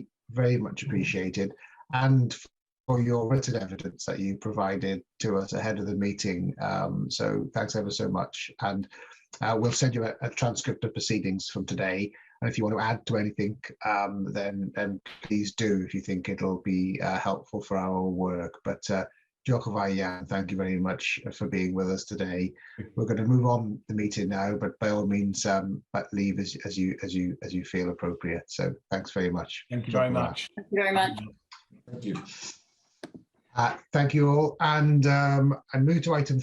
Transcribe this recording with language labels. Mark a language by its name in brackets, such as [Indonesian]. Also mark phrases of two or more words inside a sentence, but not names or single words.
[English] Very much appreciated, and for your written evidence that you provided to us ahead of the meeting. So thanks ever so much. And we'll send you a transcript of proceedings from today. And if you want to add to anything, then please do, if you think it'll be helpful for our work. [Welsh] But diolch yn fawr iawn, [English] thank you very much for being with us today. We're going to move on the meeting now, but by all means, leave as you feel appropriate. So thanks very much. Thank you very much. Thank you very much. Thank you. Thank you all, and move to item 3.